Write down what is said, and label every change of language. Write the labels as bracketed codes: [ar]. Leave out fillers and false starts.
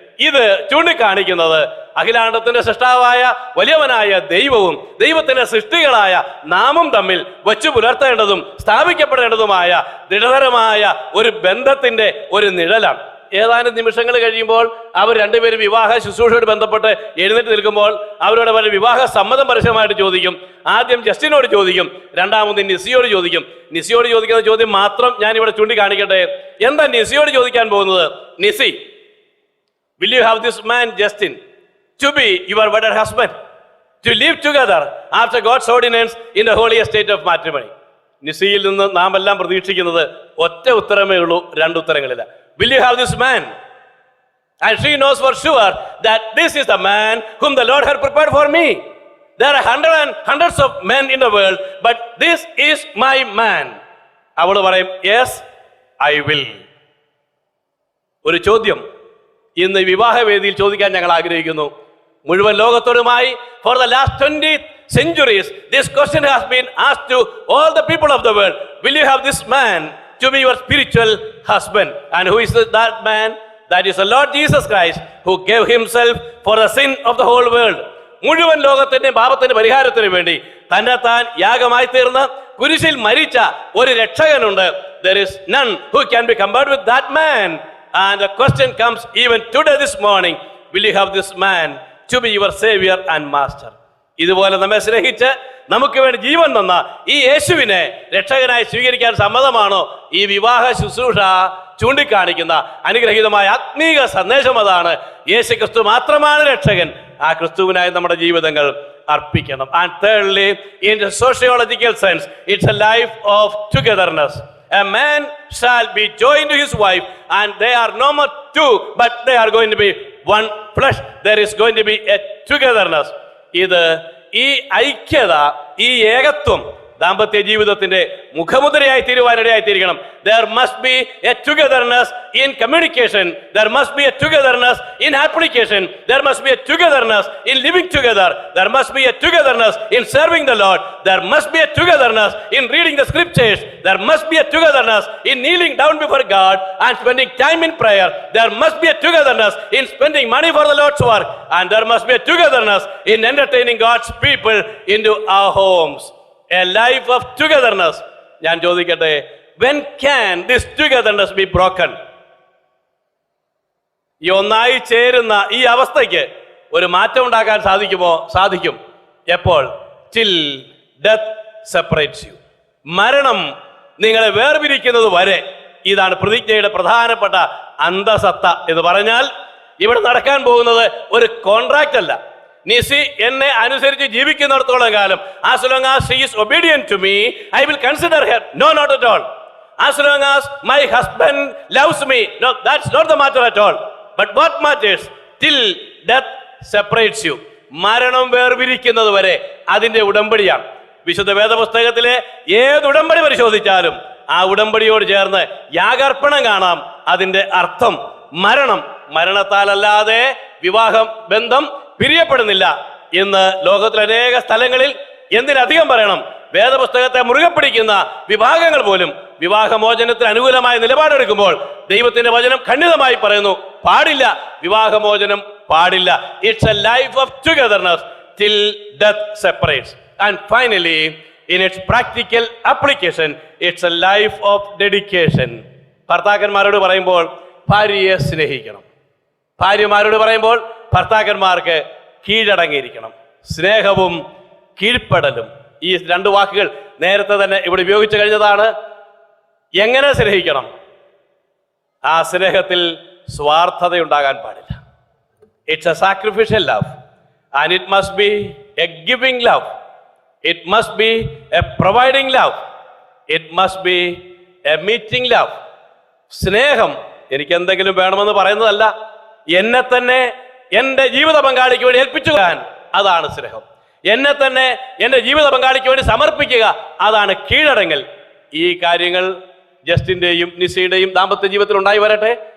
[ml] ഇത് ചൂണ്ടിക്കാണിക്കുന്നത് അഖിലാണ്ടത്തിന്റെ സൃഷ്ടാവായ വലിയവനായ ദൈവവും ദൈവത്തിന്റെ സൃഷ്ടികളായ നാമും തമ്മിൽ വച്ചു പുലർത്തേണ്ടതും സ്ഥാപിക്കപ്പെടേണ്ടതുമായ ദൃഢതരമായ ഒരു ബന്ധത്തിന്റെ ഒരു നിഴലാണ്. ഏതാനും നിമിഷങ്ങൾ കഴിയുമ്പോൾ അവർ രണ്ടുപേരും വിവാഹ ശുശ്രൂഷയോട് ബന്ധപ്പെട്ട് എഴുന്നേറ്റ് നിൽക്കുമ്പോൾ അവരോട് അവർ വിവാഹ സമ്മതം പരസ്യമായിട്ട് ചോദിക്കും. ആദ്യം ജസ്റ്റിനോട് ചോദിക്കും, രണ്ടാമത് നിസിയോട് ചോദിക്കും. നിസിയോട് ചോദിക്കുന്ന ചോദ്യം മാത്രം ഞാൻ ഇവിടെ ചൂണ്ടിക്കാണിക്കട്ടെ. എന്താ നിസിയോട് ചോദിക്കാൻ പോകുന്നത്? [en] Nisi, will you have this man Justin to be your wedded husband, to live together after God's ordinance in the holy estate of matrimony? [ml] നിസിയിൽ നിന്ന് നാം എല്ലാം പ്രതീക്ഷിക്കുന്നത് ഒറ്റ ഉത്തരമേ ഉള്ളൂ, രണ്ട് ഉത്തരങ്ങളില്ല. [en] Will you have this man? And she knows for sure that this is the man whom the Lord had prepared for me. There are hundreds of men in the world, but this is my man. [ml] അവൾ പറയും, [en] yes, I will. [ml] ഒരു ചോദ്യം ഇന്ന് വിവാഹവേദിയിൽ ചോദിക്കാൻ ഞങ്ങൾ ആഗ്രഹിക്കുന്നു. മുഴുവൻ ലോകത്തോടുമായി [en] for the last 20 centuries this question has been asked to all the people of the world. Will you have this man to be your spiritual husband? And who is that man? That is the Lord Jesus Christ, who gave himself for the sin of the whole world. [ml] മുഴുവൻ ലോകത്തിന്റെ പാപത്തിന്റെ പരിഹാരത്തിന് വേണ്ടി തന്നെത്താൻ യാഗമായി തീർന്ന് കുരിശിൽ മരിച്ച ഒരു രക്ഷകനുണ്ട്. [en] There is none who can be compared with that man. And the question comes even today this morning, will you have this man to be your savior and master? [ml] ഇതുപോലെ നമ്മെ സ്നേഹിച്ച് നമുക്ക് വേണ്ടി ജീവൻ തന്ന ഈ യേശുവിനെ രക്ഷകനായി സ്വീകരിക്കാൻ സമ്മതമാണോ? ഈ വിവാഹ ശുശ്രൂഷ ചൂണ്ടിക്കാണിക്കുന്ന അനുഗ്രഹീതമായ ആത്മീക സന്ദേശം അതാണ്. യേശു ക്രിസ്തു മാത്രമാണ് രക്ഷകൻ. ആ ക്രിസ്തുവിനായി നമ്മുടെ ജീവിതങ്ങൾ അർപ്പിക്കണം. [en] And thirdly, in the sociological sense, it's a life of togetherness. A man shall be joined to his wife and they are no more two, but they are going to be one flesh. There is going to be a togetherness. [ml] ഇത് ഈ ഐക്യത, ഈ ഏകത്വം ദാമ്പത്യ ജീവിതത്തിന്റെ മുഖമുദ്രയായി തീരുവാനിടയായിത്തീരിക്കണം. [en] There must be a togetherness in communication. There must be a togetherness in application. There must be a togetherness in living together. There must be a togetherness in serving the Lord. There must be a togetherness in reading the scriptures. There must be a togetherness in kneeling down before God and spending time in prayer. There must be a togetherness in spending money for the Lord's work. And there must be a togetherness in entertaining God's people into our homes. A life of togetherness. [ml] ഞാൻ ചോദിക്കട്ടെ, [en] when can this togetherness be broken? [ml] ഈ ഒന്നായി ചേരുന്ന ഈ അവസ്ഥയ്ക്ക് ഒരു മാറ്റം ഉണ്ടാക്കാൻ സാധിക്കുമോ? സാധിക്കും. എപ്പോൾ? [en] till death separates you. [ml] മരണം നിങ്ങളെ വേർപിരിക്കുന്നത് വരെ. ഇതാണ് പ്രതിജ്ഞയുടെ പ്രധാനപ്പെട്ട അന്തസത്ത എന്ന് പറഞ്ഞാൽ, ഇവിടെ നടക്കാൻ പോകുന്നത് ഒരു കോൺട്രാക്റ്റ് അല്ല. നിസി എന്നെ അനുസരിച്ച് ജീവിക്കുന്നിടത്തോളം കാലം, [en] as long as she is obedient to me, I will consider her. No, not at all. As long as my husband loves me, no, that's not the matter at all. But what matters? Till death separates you. [ml] മരണം വേർപിരിക്കുന്നത് വരെ അതിന്റെ ഉടമ്പടിയാണ്. വിശുദ്ധ വേദപുസ്തകത്തിലെ ഏത് ഉടമ്പടി പരിശോധിച്ചാലും ആ ഉടമ്പടിയോട് ചേർന്ന് യാഗാർപ്പണം കാണാം. അതിന്റെ അർത്ഥം മരണം. മരണത്താലല്ലാതെ വിവാഹം ബന്ധം പിരിയപ്പെടുന്നില്ല. ഇന്ന് ലോകത്തിലെ അനേക സ്ഥലങ്ങളിൽ, എന്തിനധികം പറയണം, വേദപുസ്തകത്തെ മുറുകെ പിടിക്കുന്ന വിഭാഗങ്ങൾ പോലും വിവാഹമോചനത്തിന് അനുകൂലമായ നിലപാടെടുക്കുമ്പോൾ ദൈവത്തിന്റെ വചനം ഖണ്ഡിതമായി പറയുന്നു, പാടില്ല, വിവാഹമോചനം പാടില്ല. [en] It's a life of togetherness till death separates. And finally, in its practical application, it's a life of dedication. [ml] ഭർത്താക്കന്മാരോട് പറയുമ്പോൾ ഭാര്യയെ സ്നേഹിക്കണം, ഭാര്യമാരോട് പറയുമ്പോൾ ഭർത്താക്കന്മാർക്ക് കീഴടങ്ങിയിരിക്കണം. സ്നേഹവും കീഴ്പ്പെടലും, ഈ രണ്ട് വാക്കുകൾ നേരത്തെ തന്നെ ഇവിടെ ഉപയോഗിച്ചു കഴിഞ്ഞതാണ്. എങ്ങനെ സ്നേഹിക്കണം? ആ സ്നേഹത്തിൽ സ്വാർത്ഥതയുണ്ടാകാൻ പാടില്ല. [en] It's a sacrificial love. And it must be a giving love. It must be a providing love. It must be a meeting love. [ml] സ്നേഹം എനിക്ക് എന്തെങ്കിലും വേണമെന്ന് പറയുന്നതല്ല, എന്നെ തന്നെ എൻ്റെ ജീവിത പങ്കാളിക്ക് വേണ്ടി ഏൽപ്പിച്ചു തരാൻ, അതാണ് സ്നേഹം. എന്നെ തന്നെ എൻ്റെ ജീവിത പങ്കാളിക്ക് വേണ്ടി സമർപ്പിക്കുക, അതാണ് കീഴടങ്ങൽ. ഈ കാര്യങ്ങൾ ജസ്റ്റിൻ്റെയും നിസയുടെയും ദാമ്പത്യ ജീവിതത്തിൽ ഉണ്ടായി വരട്ടെ.